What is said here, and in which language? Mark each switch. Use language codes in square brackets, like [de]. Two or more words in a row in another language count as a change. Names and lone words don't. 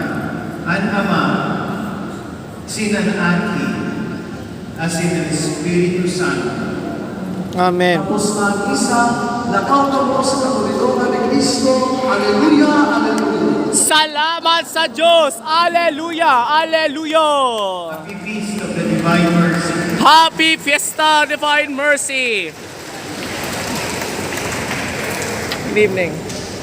[bik] Ang Ama, sinanaki, asin ang Espiritu Santo. Amen. Tapos na isa, nakautom mo sa katulungan ni Kristo. Alleluia, alleluia. Salamat sa Diyos. Alleluia. Alleluia. [en] Happy Feast of the Divine Mercy. Happy Fiesta Divine Mercy. Good evening.